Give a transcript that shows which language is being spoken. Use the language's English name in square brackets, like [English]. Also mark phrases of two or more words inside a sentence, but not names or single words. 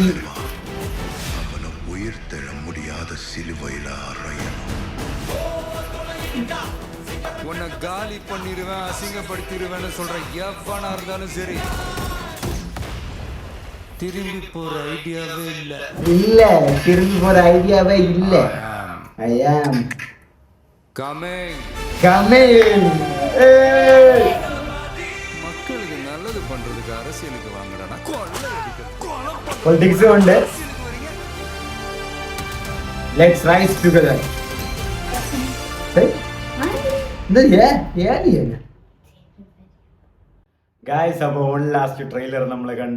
[Tamil] அவனை உயிர் தெழ முடியாத சிலுவையில அறையணும். உன்னை காலி பண்ணிடுவேன், அசிங்கப்படுத்திடுவேன்னு சொல்ற எவனா இருந்தாலும் சரி, திரும்பி போற ஐடியாவே இல்ல திரும்பி போற ஐடியாவே இல்ல. [English] I am coming. [Tamil] மக்களுக்கு நல்லது பண்றதுக்கு அரசியலுக்கு வாங்குறானா? [Malayalam] പൊളിറ്റിക്സ് ഉണ്ട്. [English] let's rise together. [Malayalam] ഗായ്സ്, അപ്പോൾ [English] one last trailer [Malayalam] നമ്മൾ കണ്ടു.